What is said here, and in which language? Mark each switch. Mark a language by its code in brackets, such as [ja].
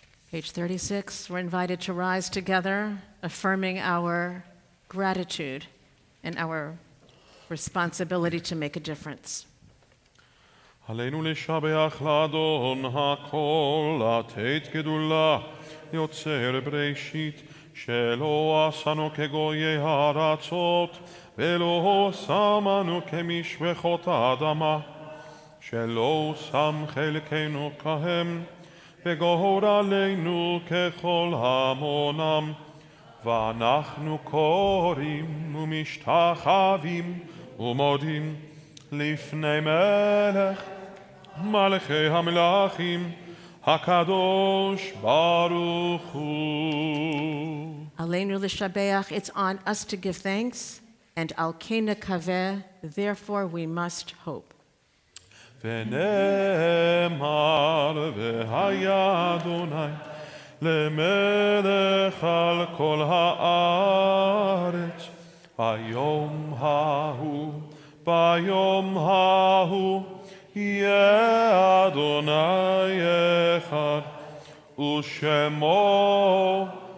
[en] Page 36, we're invited to rise together, affirming our gratitude and our responsibility to make a difference. [he] עלינו לשבח לאדון הכל, לתת גדולה יוצר בראשית, שלא עשנו כגויי הארצות, ולא שמנו כמשפחות האדמה, שלא שם חלקנו כהם, וגור עלינו ככל המונם, ואנחנו קוראים ומשתחווים ומודים לפני מלך מלכי המלכים הקדוש ברוך הוא. Aleinu l'shabeach, [en] it's on us to give thanks, and [he] al ken nekaveh, [en] therefore we must hope. [he] ונאמר והיה אדוני למלך על כל הארץ ביום ההוא יהיה אדוני אחד ושמו אחד.